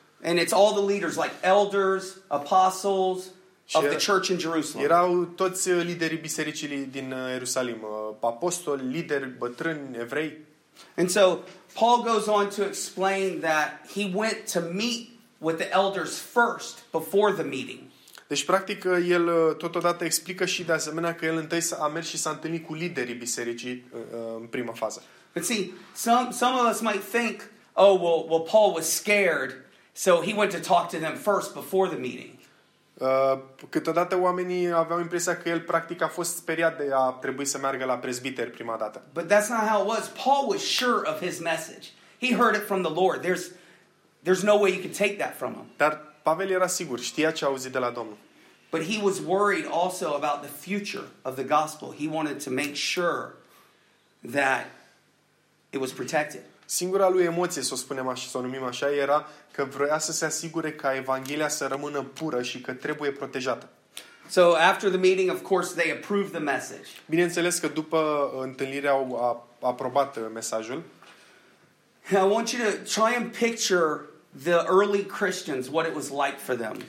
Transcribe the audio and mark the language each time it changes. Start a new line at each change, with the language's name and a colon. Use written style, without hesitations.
English: And it's all the leaders, like elders, apostles of the church in Jerusalem.
Romanian: Erau toți liderii bisericii din Ierusalim, apostoli, lideri, bătrâni evrei.
English: And so Paul goes on to explain that he went to meet with the elders first before the meeting.
Romanian: Deci practic el totodată explică și de asemenea că el întâi a mers și s-a întâlnit cu liderii bisericii în prima fază.
English: But see, some of us might think, oh well Paul was scared, so he went to talk to them first before the meeting.
Romanian: Câteodată oamenii aveau impresia că el practic a fost speriat de a trebui să meargă la prezbiter prima dată.
English: But that's not how it was. Paul was sure of his message. He heard it from the Lord. There's no way you can take that from him.
Romanian: Dar Pavel era sigur, știa ce a auzit de la Domnul.
English: But he was worried also about the future of the gospel. He wanted to make sure that it was protected.
Romanian: Singura lui emoție, să o spunem așa, să o numim așa, era că vroia să se asigure ca Evanghelia să rămână pură și că trebuie protejată.
English: So after the meeting, of course, they approved the message.
Romanian: Bineînțeles că după întâlnire au aprobat mesajul.
English: I want you to try and picture the early Christians, what it was like for them.